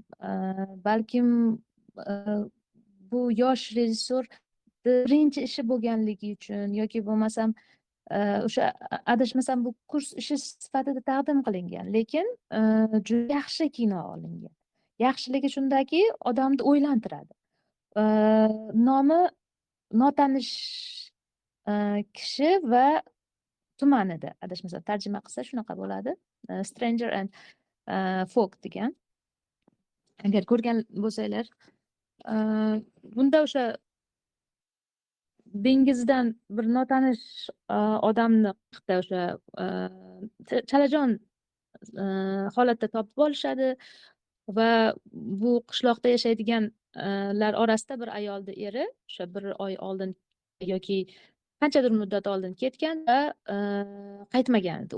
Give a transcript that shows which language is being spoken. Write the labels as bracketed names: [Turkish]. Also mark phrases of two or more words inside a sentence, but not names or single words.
[Uzbek] Balkim bu yosh rejissyor birinchi ishi bo'lganligi uchun yoki bo'lmasam o'sha adashmasam bu kurs ishi sifatida taqdim qilingan, lekin juda yaxshi kino olingan. Yaxshiligi shundaki, odamni o'ylantiradi. Nomi notanish kishi va tumanida, adashmasam tarjima qilsa shunaqa bo'ladi. Stranger and Folk degan. Agar ko'rgan bo'lsanglar, bunda o'sha dengizdan bir notanish odamni o'sha chalajon holatda topib olishadi va bu qishloqda yashaydiganlar orasida bir ayolni eri o'sha bir oy oldin yoki qanchadir muddat oldin ketgan va qaytmagan edi.